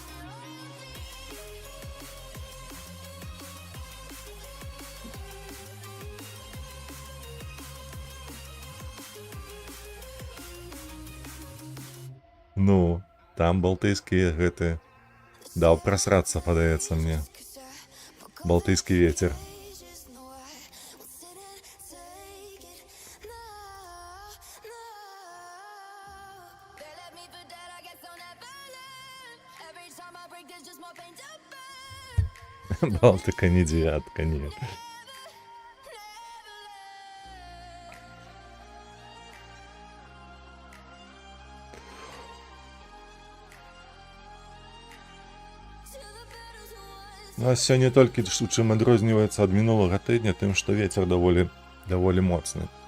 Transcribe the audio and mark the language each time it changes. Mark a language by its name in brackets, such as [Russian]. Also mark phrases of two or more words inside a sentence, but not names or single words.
[Belarusian] Ну, там балтыйскія гэты даў прасрацца, падаецца мне. Балтыйскі вецер. [Russian] Балтика не девятка, нет. [Belarusian] Ну, а сёння толькі чым адрозніваецца ад мінулага тыдня тым, што вецер даволі моцны.